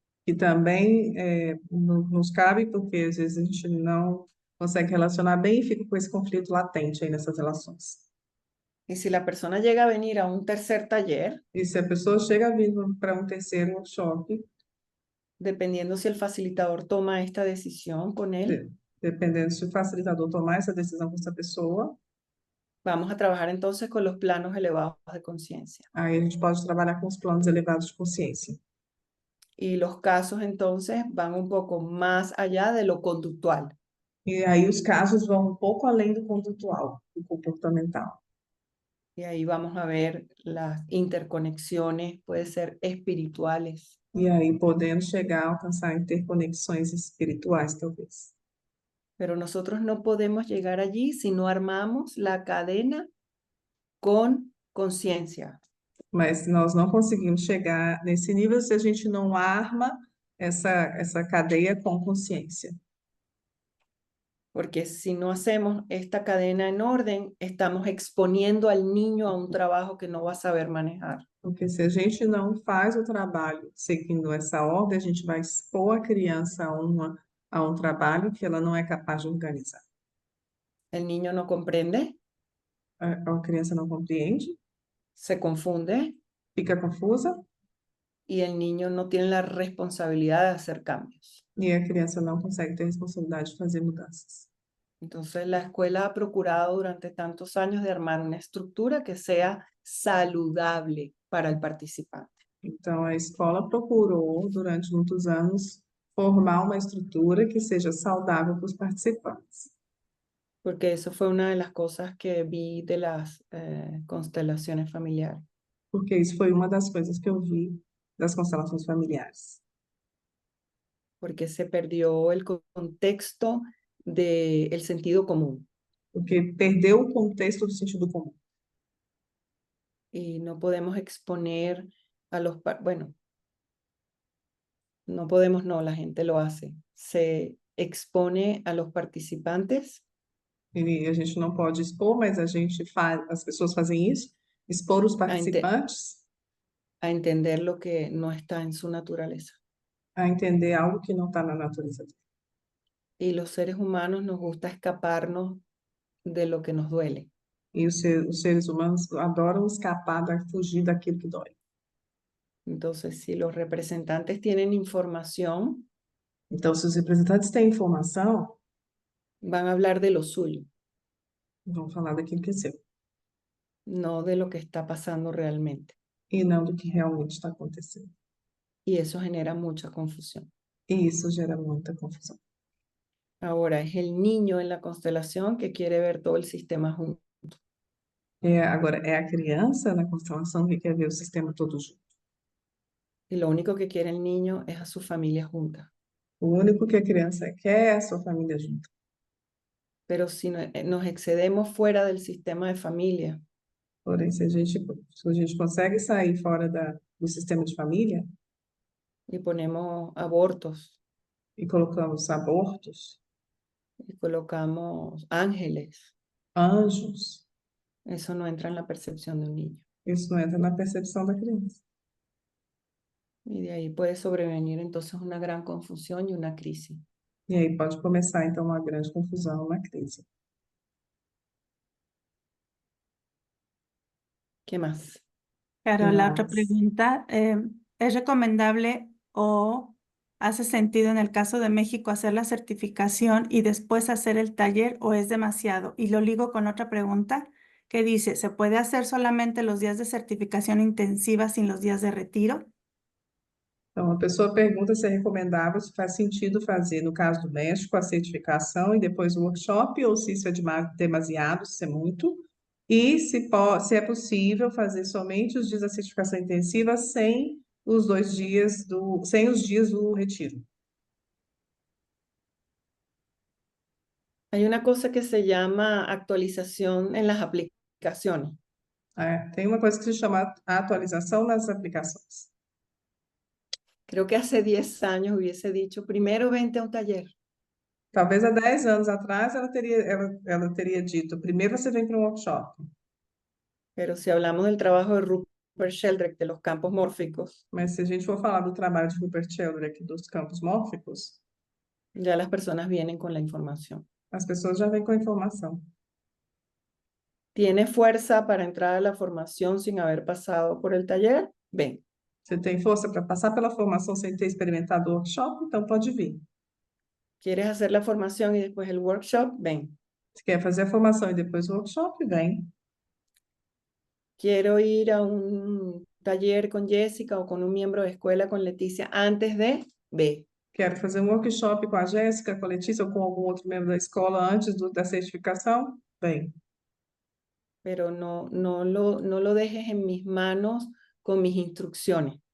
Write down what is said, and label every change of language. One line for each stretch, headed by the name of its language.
Portuguese: Que também nos cabe, porque às vezes a gente não consegue relacionar bem e fica com esse conflito latente aí nessas relações.
Spanish: Y si la persona llega a venir a un tercer taller,
Portuguese: E se a pessoa chega vindo para um terceiro workshop,
Spanish: dependiendo si el facilitador toma esta decisión con él,
Portuguese: dependendo se o facilitador tomar essa decisão com essa pessoa,
Spanish: vamos a trabajar entonces con los planos elevados de conciencia.
Portuguese: aí a gente pode trabalhar com os planos elevados de consciência.
Spanish: Y los casos entonces van un poco más allá de lo conductual.
Portuguese: E aí os casos vão um pouco além do condutual, do comportamental.
Spanish: Y ahí vamos a ver las interconexiones, puede ser espirituales,
Portuguese: E aí podendo chegar a alcançar interconexões espirituais, talvez.
Spanish: pero nosotros no podemos llegar allí si no armamos la cadena con conciencia.
Portuguese: Mas nós não conseguimos chegar nesse nível se a gente não arma essa cadeia com consciência.
Spanish: Porque si no hacemos esta cadena en orden, estamos exponiendo al niño a un trabajo que no va a saber manejar.
Portuguese: Porque se a gente não faz o trabalho seguindo essa ordem, a gente vai expor a criança a um trabalho que ela não é capaz de organizar.
Spanish: El niño no comprende,
Portuguese: A criança não compreende,
Spanish: se confunde
Portuguese: fica confusa
Spanish: y el niño no tiene la responsabilidad de hacer cambios.
Portuguese: e a criança não consegue ter responsabilidade de fazer mudanças.
Spanish: Entonces la escuela ha procurado durante tantos años de armar una estructura que sea saludable para el participante.
Portuguese: Então, a escola procurou, durante muitos anos, formar uma estrutura que seja saudável para os participantes.
Spanish: Porque eso fue una de las cosas que vi de las constelaciones familiares.
Portuguese: Porque isso foi uma das coisas que eu vi das constelações familiares.
Spanish: Porque se perdió el contexto del sentido común
Portuguese: Porque perdeu o contexto do sentido comum.
Spanish: y no podemos exponer a los, bueno, no podemos, no, la gente lo hace. Se expone a los participantes
Portuguese: E a gente não pode expor, mas a gente faz, as pessoas fazem isso, expor os participantes
Spanish: a entender lo que no está en su naturaleza.
Portuguese: a entender algo que não está na natureza dele.
Spanish: Y los seres humanos nos gusta escaparnos de lo que nos duele.
Portuguese: E os seres humanos adoram escapar, fugir daquilo que dói.
Spanish: Entonces, si los representantes tienen información,
Portuguese: Então, se os representantes têm informação,
Spanish: van a hablar de lo suyo,
Portuguese: vão falar daquilo que é seu,
Spanish: no de lo que está pasando realmente.
Portuguese: e não do que realmente está acontecendo.
Spanish: Y eso genera mucha confusión.
Portuguese: E isso gera muita confusão.
Spanish: Ahora, es el niño en la constelación que quiere ver todo el sistema junto.
Portuguese: Agora, é a criança na constelação que quer ver o sistema todo junto.
Spanish: Y lo único que quiere el niño es a su familia junta.
Portuguese: O único que a criança quer é a sua família junto.
Spanish: Pero si nos excedemos fuera del sistema de familia,
Portuguese: Porém, se a gente consegue sair fora do sistema de família
Spanish: y ponemos abortos,
Portuguese: e colocamos abortos,
Spanish: y colocamos ángeles,
Portuguese: anjos,
Spanish: eso no entra en la percepción de un niño.
Portuguese: isso não entra na percepção da criança.
Spanish: Y de ahí puede sobrevenir entonces una gran confusión y una crisis.
Portuguese: E aí pode começar, então, uma grande confusão, uma crise.
Spanish: ¿Qué más? Claro, la otra Más. pregunta, ¿es recomendable o hace sentido en el caso de México hacer la certificación y después hacer el taller o es demasiado? Y lo ligo con otra pregunta que dice, ¿se puede hacer solamente los días de certificación intensiva sin los días de retiro?
Portuguese: Então, a pessoa pergunta se é recomendável, se faz sentido fazer, no caso do México, a certificação e depois o workshop, ou se isso é demasiado, se é muito, e se é possível fazer somente os dias da certificação intensiva sem os dias do retiro.
Spanish: Hay una cosa que se llama actualización en las aplicaciones.
Portuguese: Tem uma coisa que se chama atualização nas aplicações.
Spanish: Creo que hace 10 años hubiese dicho, primero vente a un taller.
Portuguese: Talvez há 10 anos atrás ela teria dito, primeiro você vem para um workshop.
Spanish: Pero si hablamos del trabajo de Rupert Sheldrake de los campos mórficos,
Portuguese: Mas se a gente for falar do trabalho de Rupert Sheldrake dos campos mórficos,
Spanish: ya las personas vienen con la información.
Portuguese: as pessoas já vêm com a informação.
Spanish: ¿Tiene fuerza para entrar a la formación sin haber pasado por el taller? Ven.
Portuguese: Você tem força para passar pela formação sem ter experimentado o workshop? Então pode vir.
Spanish: ¿Quieres hacer la formación y después el workshop? Ven.
Portuguese: Se quer fazer a formação e depois o workshop, vem.
Spanish: Quiero ir a un taller con Jessica o con un miembro de escuela con Leticia antes de, ve.
Portuguese: Quero fazer um workshop com a Jéssica, com a Letícia ou com algum outro membro da escola antes da certificação? Vem.
Spanish: pero no lo dejes en mis manos con mis instrucciones,